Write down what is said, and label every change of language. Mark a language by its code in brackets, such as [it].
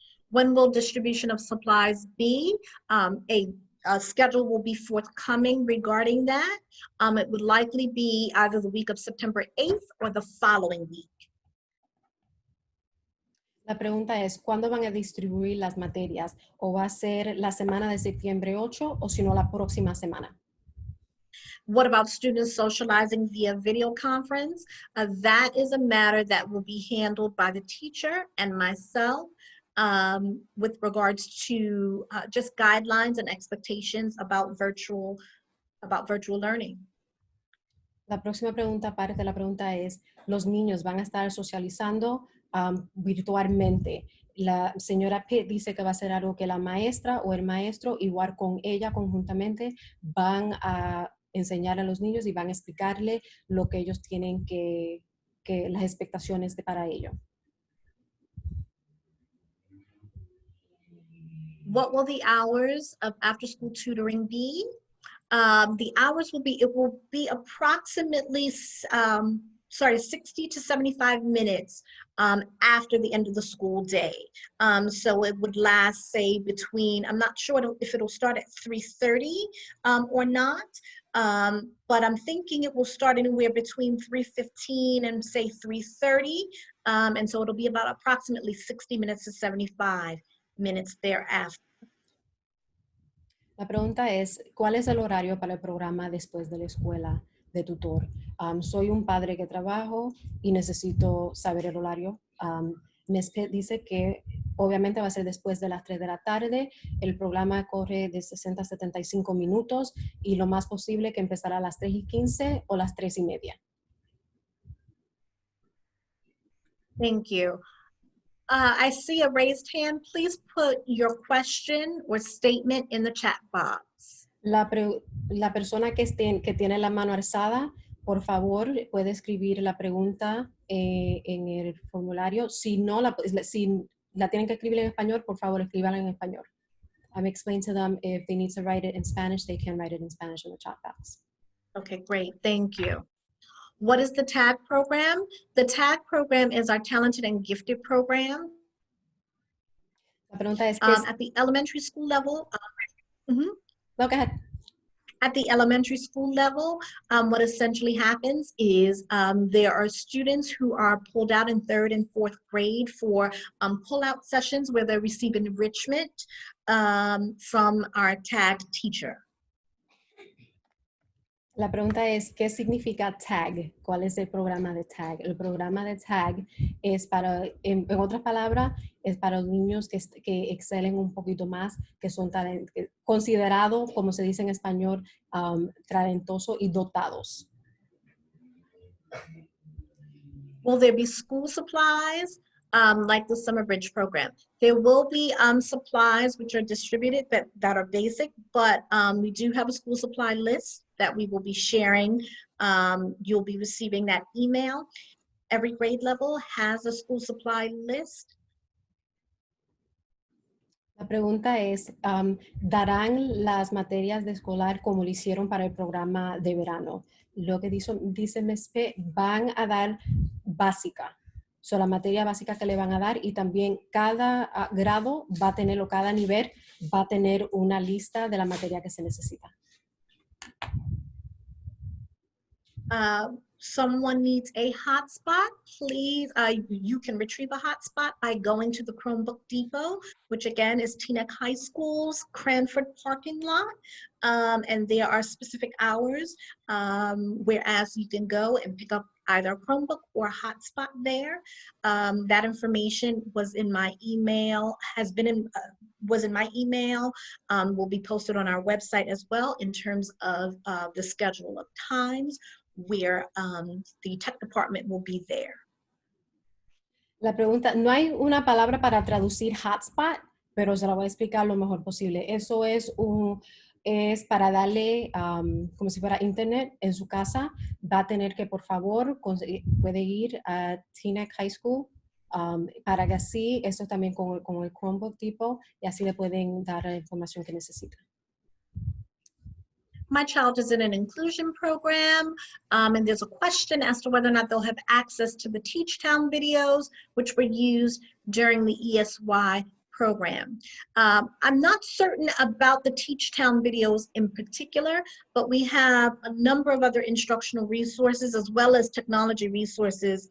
[en] When will distribution of supplies be? A schedule will be forthcoming regarding that. It would likely be either the week of September 8th or the following week. [es] La pregunta es, ¿cuándo van a distribuir las materias? ¿O va a ser la semana de septiembre 8 o si no la próxima semana? [en] What about students socializing via video conference? That is a matter that will be handled by the teacher and myself with regards to just guidelines and expectations about virtual learning. [es] La próxima pregunta, parte de la pregunta es, ¿los niños van a estar socializando virtualmente? La señora Pitt dice que va a ser algo que la maestra o el maestro, igual con ella conjuntamente, van a enseñar a los niños y van a explicarle lo que ellos tienen que las expectaciones para ello. [en] What will the hours of after-school tutoring be? The hours will be approximately 60 to 75 minutes after the end of the school day. So it would last, say, between, I'm not sure if it'll start at 3:30 or not, But I'm thinking it will start anywhere between 3:15 and say 3:30. And so it'll be about approximately 60 minutes to 75 minutes thereafter. [es] La pregunta es, ¿cuál es el horario para el programa después de la escuela de tutor? Soy un padre que trabajo y necesito saber el horario. Nespe dice que obviamente va a ser después de las 3 de la tarde. El programa corre de 60 a 75 minutos y lo más posible que empezará a las 3:15 o las 3:30. [en] Thank you. I see a raised hand. Please put your question or statement in the chat box. [es] La persona que tiene la mano alzada, por favor, puede escribir la pregunta en el formulario. Si la tienen que escribir en español, por favor, escríbanla en español. [en] I've explained to them if they need to write it in Spanish, they can write it in Spanish in the chat box. Okay, great. Thank you. What is the TAG program? The TAG program is our Talented and Gifted program. [es] La pregunta es, ¿qué es? [en] At the elementary school level, No, go ahead. At the elementary school level, what essentially happens is there are students who are pulled out in 3rd and 4th grade for pull-out sessions where they receive enrichment from our TAG teacher. [es] La pregunta es, ¿qué significa TAG? ¿Cuál es el programa de TAG? El programa de TAG es para, en otras palabras, es para los niños que excelen un poquito más, que son considerados, como se dice en español, talentosos y dotados. [en] Will there be school supplies like the Summer Bridge program? There will be supplies which are distributed that are basic, but we do have a school supply list that we will be sharing. You'll be receiving that email. Every grade level has a school supply list. [es] La pregunta es, ¿darán las materias de escolar como lo hicieron para el programa de verano? Lo que dice MESPE, van a dar básica. So, la materia básica que le van a dar y también cada grado va a tener, o cada nivel va a tener una lista de la materia que se necesita. [en] Someone needs a hotspot, please, you can retrieve a hotspot by going to the Chromebook Depot, which again is Teaneck High School's Cranford parking lot. And there are specific hours whereas you can go and pick up either a Chromebook or a hotspot there. That information was in my email, was in my email, will be posted on our website as well in terms of the schedule of times where the tech department will be there. [es] La pregunta, no hay una palabra para traducir hotspot, pero se la voy a explicar lo mejor posible. Eso es para darle como si fuera internet en su casa. Va a tener que, por favor, puede ir a Teaneck High School para que así, eso también con el Chromebook Depot, y así le pueden dar la información que necesita. [en] My child is in an inclusion program, and there's a question as to whether or not they'll have access to the TeachTown videos, which were used during the ESY program. I'm not certain about the TeachTown videos in particular, but we have a number of other instructional resources as well as technology resources.